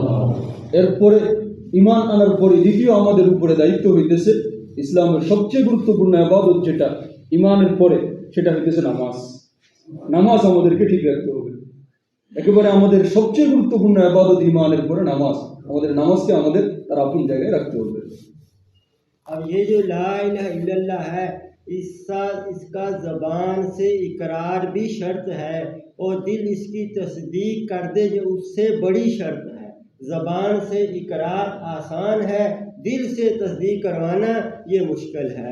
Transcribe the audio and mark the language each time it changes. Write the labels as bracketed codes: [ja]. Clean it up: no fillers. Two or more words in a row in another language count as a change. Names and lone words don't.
[bn] এরপরে ঈমান আনার পরে দ্বিতীয় আমাদের উপরে দায়িত্ব হইতেছে ইসলামের সবচেয়ে গুরুত্বপূর্ণ ইবাদত যেটা ঈমানের পরে, সেটা হইতেছে নামাজ। নামাজ আমাদেরকে ঠিক রাখতে হবে। একেবারে আমাদের সবচেয়ে গুরুত্বপূর্ণ ইবাদত ঈমানের পরে নামাজ। আমাদের নামাজকে আমাদের তার আপন জায়গায় রাখতে হবে। [ur] اب یہ جو [ar] لا الہ الا اللہ [ur] ہے، اس کا زبان سے اقرار بھی شرط ہے، اور دل اس کی تصدیق کر دے جو اس سے بڑی شرط ہے۔ زبان سے اقرار آسان ہے، دل سے تصدیق کروانا یہ مشکل ہے۔